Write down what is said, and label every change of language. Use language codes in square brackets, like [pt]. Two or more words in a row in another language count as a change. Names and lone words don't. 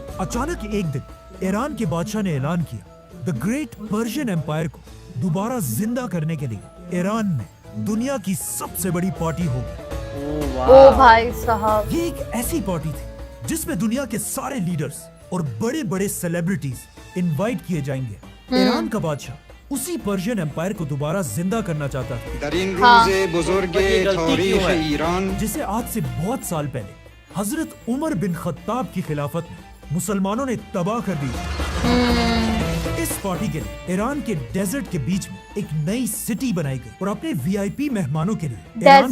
[hi] अचानक एक दिन ईरान के बादशाह ने ऐलान किया [en] The Great Persian Empire [hi] को दोबारा जिंदा करने के लिए ईरान में दुनिया की सबसे बड़ी पार्टी होगी। ओ भाई साहब। ये एक ऐसी पार्टी थी जिसमें दुनिया के सारे लीडर्स और बड़े बड़े सेलिब्रिटीज इनवाइट किए जाएंगे। ईरान का बादशाह उसी पर्शियन एम्पायर को दोबारा जिंदा करना चाहता था, [fa] در این [hi] हाँ। [fa] روز بزرگ [hi] पर ये गलती [fa] تاریخ [hi] क्यों है? [fa] ایران [hi] जिसे आज से बहुत साल पहले हजरत उमर बिन खत्ताब की खिलाफत में मुसलमानों ने तबाह कर दी। इस पार्टी के लिए ईरान के डेजर्ट के बीच में एक नई सिटी बनाई गई और अपने वीआईपी मेहमानों के लिए ईरान